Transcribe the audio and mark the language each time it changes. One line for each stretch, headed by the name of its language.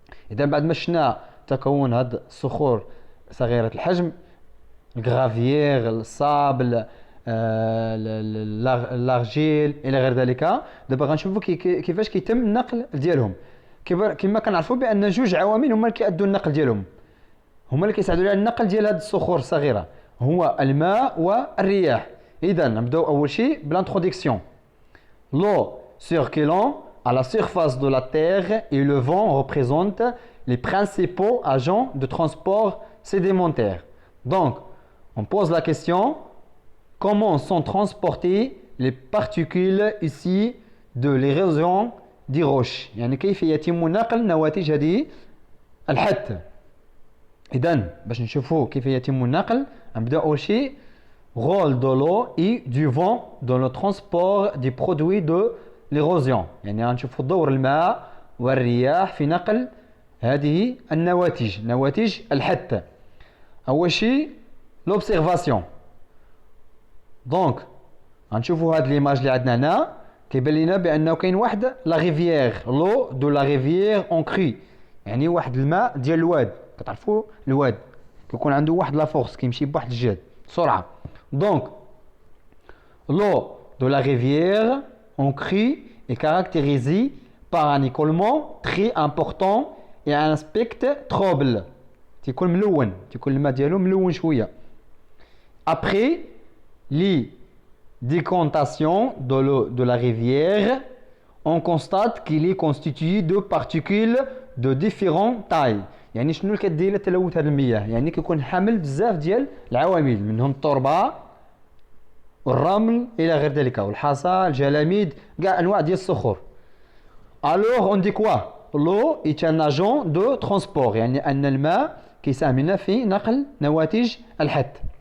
Arabic: اذا بعد ما شفنا تكون هاد الصخور صغيره الحجم الغرافيير الصابل الارجيل الى غير ذلك دابا غنشوفوا كيفاش كيتم النقل ديالهم. كما كنعرفوا بان جوج عوامل هما اللي كيأدوا النقل ديالهم هما اللي كيساعدوا على النقل ديال هاد الصخور الصغيره هو الماء والرياح. اذا نبداو اول شيء بالانترودكسيون.
French: l'eau circulant à la surface de la terre et le vent représentent les principaux agents de transport sédimentaire. Donc on pose la question, comment sont transportées les particules ici de l'érosion des roches
Arabic: يعني كيف يتم نقل نواتج هذه الحث. إذن باش نشوفوا كيف يتم النقل نبدأ أول شيء
French: rôle de l'eau et du vent dans le transport des produits de l'érosion
Arabic: يعني غنشوفوا دور الماء والرياح في نقل هذه النواتج نواتج الحث. أول شيء l'observation. دونك غنشوفوا هاد ليماج اللي عندنا هنا كيبان لنا بانه كاين واحد
French: لا ريفيير لو دو لا ريفيير اون كري
Arabic: يعني واحد الماء ديال الواد. كتعرفوا الواد كيكون عنده واحد لا فورس كيمشي بواحد الجهد سرعه.
French: دونك لو دو لا ريفيير اون كري est caractérisée par un écoulement très important et un aspect trouble.
Arabic: تيكون ملون تيكون الماء ديالو ملون شويه.
French: Après les décantations de l'eau de la rivière, on constate qu'il est constitué de particules de différentes tailles.
Arabic: يعني شنو اللي كدير لتلوث هذه المياه؟ يعني كيكون حامل بزاف ديال العوامل منهم التربه والرمل الى غير ذلك والحصى الجلاميد كاع انواع ديال الصخور.
French: Alors on dit quoi? L'eau est un agent de transport
Arabic: يعني ان الماء كيساهم لنا في نقل نواتج الحث.